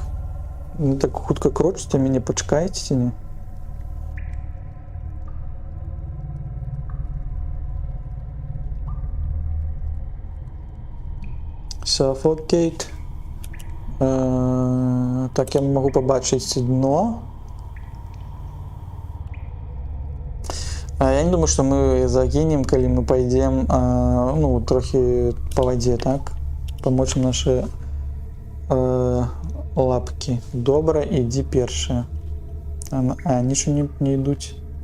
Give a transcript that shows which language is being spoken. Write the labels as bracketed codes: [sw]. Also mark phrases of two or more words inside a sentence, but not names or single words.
[be] Не так хутка крочыце, мяне пачакаеце ці не? [en] Suffocate. [be] Так, я магу пабачыць дно. [ru] Я не думаю, что мы загинем, калі мы пойдем, ну, трохи по воде, так? Помочим наши лапки. Добра, иди першая. Они что не идут?